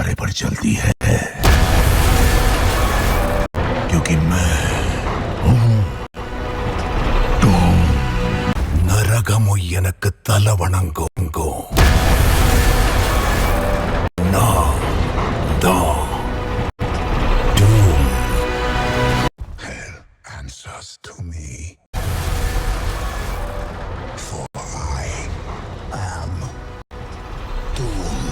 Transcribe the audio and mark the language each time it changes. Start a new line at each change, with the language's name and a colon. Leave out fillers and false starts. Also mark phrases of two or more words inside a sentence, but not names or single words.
Hindi: पर चलती है, क्योंकि मैं हूं तुम।
Tamil: நரகமும் எனக்கு தலை வணங்கும். நான் தான் Doom.
English: Hell answers to me, for I am Doom.